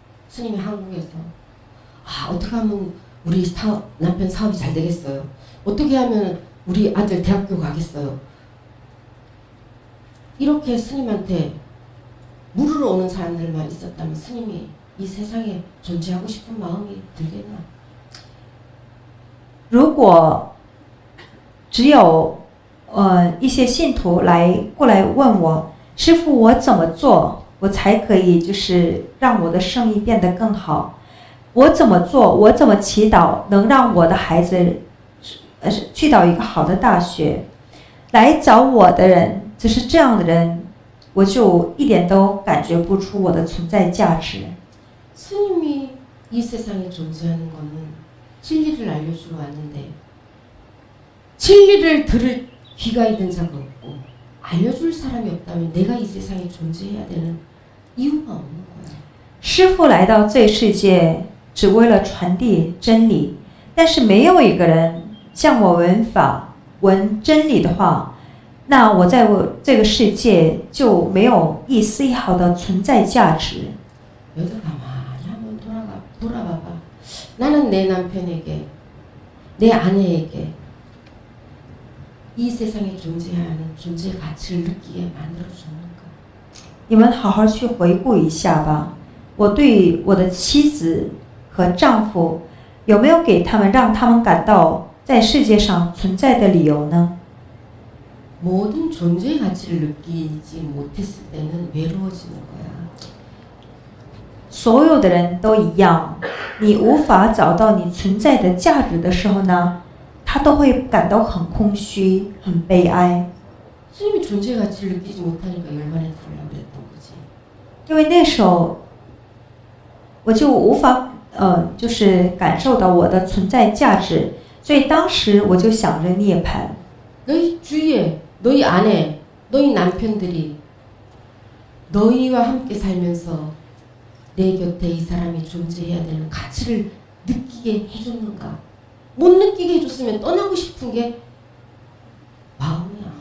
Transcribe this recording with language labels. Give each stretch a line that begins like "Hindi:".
Korean: 스님이 한국에서 아 어떻게 하면 우리 남편 사업이 잘 되겠어요? 어떻게 하면 우리 아들 대학교 가겠어요? 이렇게 스님한테 물으러 오는 사람들만 있었다면 스님이 이 세상에 존재하고 싶은 마음이 들겠나?
Chinese: 如果只有一些信徒过来问我，师父，我怎么做，我才可以就是让我的生意变得更好？我怎么做，我怎么祈祷，能让我的孩子去到一个好的大学？来找我的人，就是这样的人，我就一点都感觉不出我的存在价值。
Korean: 스님이 이 세상에 존재하는 거는 진리를 알려주러 왔는데 진리를 들을 귀가 있는 자가 없고 알려줄 사람이 없다면 내가 이 세상에 존재해야 되는 이유가 없는 거야.
Chinese: 师父来到这世界只为了传递真理，但是没有一个人向我闻真理的话，那我在这个世界就没有一丝一毫的存在价值。
Korean: 여기서 가만히 한번 돌아봐봐. 나는 내 남편에게, 내 아내에게 이 세상에 존재하는 존재 가치를 느끼게 만들어주는가?
Chinese: 你们好好去回顾一下吧。我对我的妻子和丈夫有没有给他们让他们感到在世界上存在的理由呢？
Korean: 모든 존재의 가치를 느끼지 못했을 때는 외로워지는 거야.
Chinese: 所有的人都一样，你无法找到你存在的价值的时候呢，他都会感到很空虚、很悲哀。
Korean: 스님이 존재의 가치를 느끼지 못하니까 열반에 들으려고 그랬던 거지.
Chinese: 因为那时候我就无法就是感受到我的存在价值，所以当时我就想着涅槃。
Korean: 너희 주위에 너희 아내, 너희 남편들이 너희와 함께 살면서 내 곁에 이 사람이 존재해야 되는 가치를 느끼게 해줬는가? 못 느끼게 해줬으면 떠나고 싶은 게 마음이야.